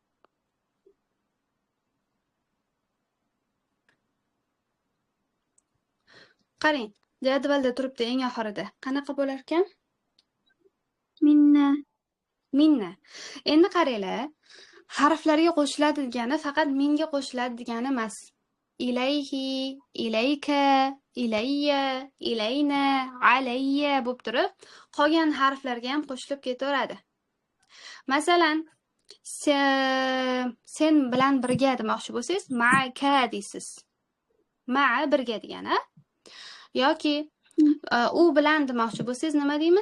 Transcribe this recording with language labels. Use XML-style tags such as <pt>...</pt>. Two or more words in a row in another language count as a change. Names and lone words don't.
<uz>Qarang, jadvalda turibdi eng oxirida. Qanaqa bo'lar ekan? minna. Minna. Endi qaranglar, harflarga qo'shiladi degani faqat minga qo'shiladi degani emas.</uz> <ar>إليه، إليك، إليّ، إلينا، عليّ</ar> <uz>bo'lib turib, qolgan harflarga ham qo'shilib ketaveradi. Masalan, sen bilan birga demoqchi bo'lsangiz, ma'aka deysiz. Ma'a birga degani. Yoki u bilan demoqchi bo'lsangiz nima deymiz?</uz>